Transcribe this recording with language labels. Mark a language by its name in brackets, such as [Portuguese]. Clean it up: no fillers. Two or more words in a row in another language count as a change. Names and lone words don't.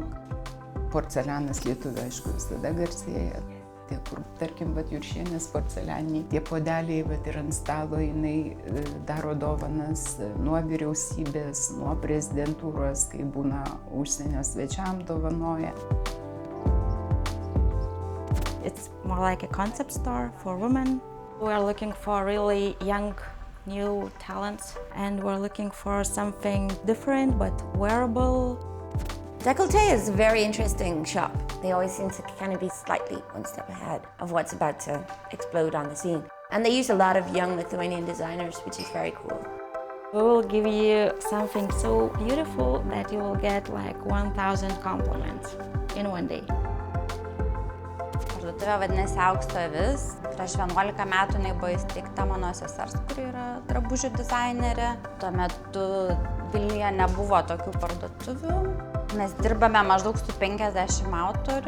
[Lithuanian] Porcelianas lietuvių, aišku, visada garsėja. Tie, kur, tarkim, Juršienės porcelianiniai, tie podeliai, ir ant stalo jinai daro dovanas nuo vyriausybės, nuo prezidentūros, kai būna užsienio svečiam dovanoja. [English] It's more like a concept store for women. We're looking for really young, new talents, and we're looking for something different but wearable. Décolleté is a very interesting shop. They always seem to kind of be slightly one step ahead of what's about to explode on the scene. And they use a lot of young Lithuanian designers, which is very cool. We will give you something so beautiful that you will get like 1,000 compliments in one day. [Lithuanian] Parduotuvė vadinasi Aukso avis. Prieš 11 metų jinai buvo įsteigta mano sesers, kuri yra drabužių dizainerė. Tuo metu Vilniuje nebuvo tokių parduotuvių. Mes dirbame maždaug su 50 autorių.